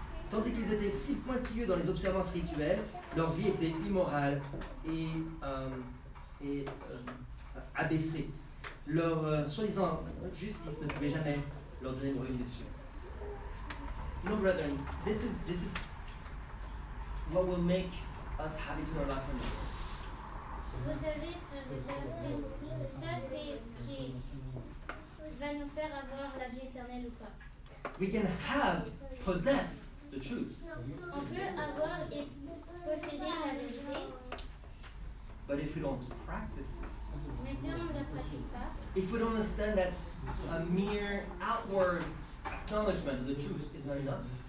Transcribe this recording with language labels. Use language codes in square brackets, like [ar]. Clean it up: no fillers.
[fr] Tandis qu'ils étaient si pointilleux dans les observances rituelles, leur vie était immorale et abaissée. Leur soi-disant justice ne pouvait jamais leur donner le royaume des cieux. [en] No, brethren, this is what will make us have eternal life on earth. [fr] vous savez, frères et sœurs, ça c'est ce qui va nous faire avoir la vie éternelle ou pas. [en] We can possess the truth, [fr] On peut avoir et posséder la vérité, [en] but if we don't practice it, [fr] Mais si on ne le pratique pas, [en] if we don't understand that a mere outward acknowledgement of the truth is not enough,